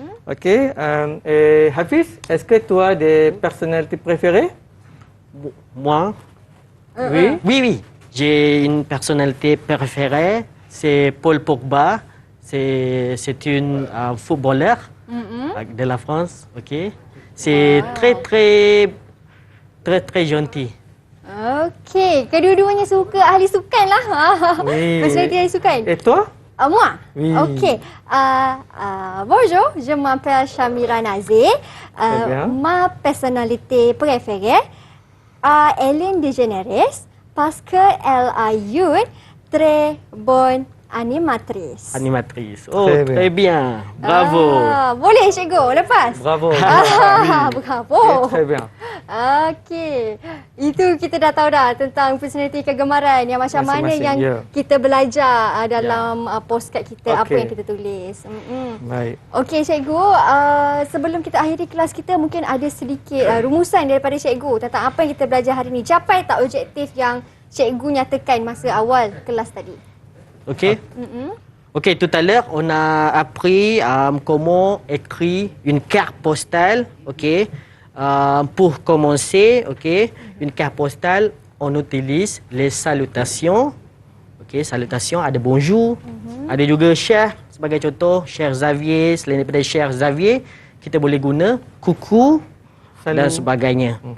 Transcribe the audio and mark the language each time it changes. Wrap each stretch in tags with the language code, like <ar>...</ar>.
<fr>Ok, et Hafiz, est-ce que tu as des personnalités préférées? Moi, Oui. oui. J'ai une personnalité préférée, c'est Paul Pogba. C'est un footballeur de la France. Ok, c'est très gentil.</fr> <ms>Okey, kedua-duanya suka ahli sukan lah. Personality ahli sukan.</ms> <fr>Et toi? Moi? Oui. Ok. Bonjour, je m'appelle Shamira Nazir. bien. Ma personnalité préférée, Ellen DeGeneres, parce qu'elle a une très bonne animatrice. Animatrice. Oh, Très bien. très bien. Bravo.</fr> <ms>Boleh cikgu, lepas?</ms> <fr>Bravo. Bravo. Très bien.</fr> <ms>Okey. Itu kita dah tahu dah tentang personality kegemaran yang macam mana Masing-masing, yang ya. kita belajar dalam postcard kita, apa Okey. yang kita tulis. Baik. Okey cikgu, sebelum kita akhiri kelas kita, mungkin ada sedikit rumusan daripada cikgu tentang apa yang kita belajar hari ini. Capai tak objektif yang cikgu nyatakan masa awal kelas tadi? Ok.</ms> <fr>Ok, tout à l'heure, on a appris comment écrire une carte postale. Ok. Pour commencer, ok, une carte postale, on utilise les salutations.</fr> <ms>Ok, salutations, ada bonjour, ada juga cher sebagai contoh, cher Xavier, selain daripada cher Xavier, kita boleh guna coucou dan sebagainya.</ms>